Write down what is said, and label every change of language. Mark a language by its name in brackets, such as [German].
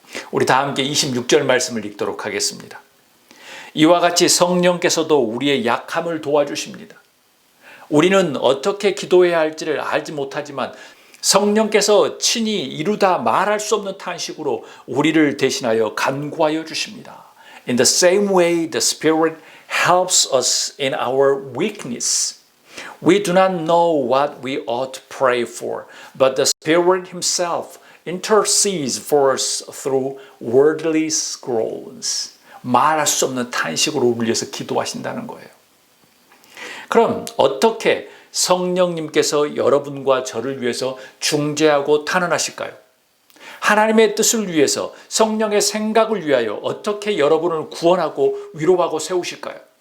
[Korean] 우리 다 함께 26절 말씀을 읽도록 하겠습니다. 이와 같이 성령께서도 우리의 약함을 도와주십니다. 우리는 어떻게 기도해야 할지를 알지 못하지만 성령께서 친히 이루다 말할 수 없는 탄식으로 우리를 대신하여 간구하여 주십니다. [English] In the same way, the Spirit helps us in our weakness. We do not know what we ought to pray for, but the Spirit Himself intercedes for us through wordly scrolls. [Korean] 말할 수 없는 탄식으로 우리 위해서 기도하신다는 거예요. 그럼 어떻게 성령님께서 여러분과 저를 위해서 중재하고 탄원하실까요? 하나님의 뜻을 위해서, 성령의 생각을 위하여 어떻게 여러분을 구원하고 위로하고 세우실까요?